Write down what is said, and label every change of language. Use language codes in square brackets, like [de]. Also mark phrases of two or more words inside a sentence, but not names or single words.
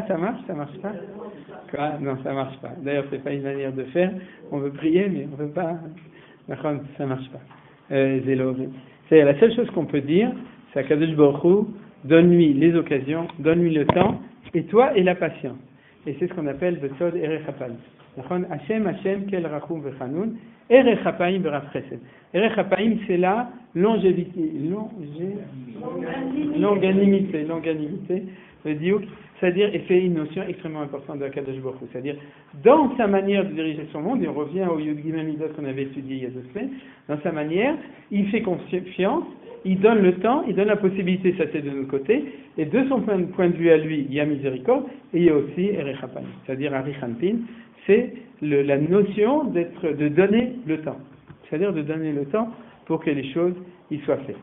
[fr] Ça marche? Ça marche pas? Quoi? Non, ça marche pas. D'ailleurs, c'est pas une manière de faire. On veut prier, mais on veut pas. Ça marche pas. C'est la seule chose qu'on peut dire, c'est à [he] קדוש ברוך הוא, [fr] donne-lui les occasions, donne-lui le temps, et toi et la patience. Et c'est ce qu'on appelle le Tzod [he] ארך אפים. השם אל רחום וחנון, ארך אפים ורב חסד. ארך אפים, [fr] c'est la longanimité, le diouk, c'est-à-dire, et c'est une notion extrêmement importante de la [he] קדוש ברוך הוא, [fr] c'est-à-dire, dans sa manière de diriger son monde, et on revient au [he] יוד גימל מידות [fr] qu'on avait étudié il y a 2 semaines, dans sa manière, il fait confiance, il donne le temps, il donne la possibilité, ça c'est de notre côté, et de son point de vue à lui, il y a miséricorde, et il y a aussi [he] ארך אפים, [fr] c'est-à-dire Arichanpin, c'est la notion de donner le temps, c'est-à-dire de donner le temps pour que les choses y soient faites.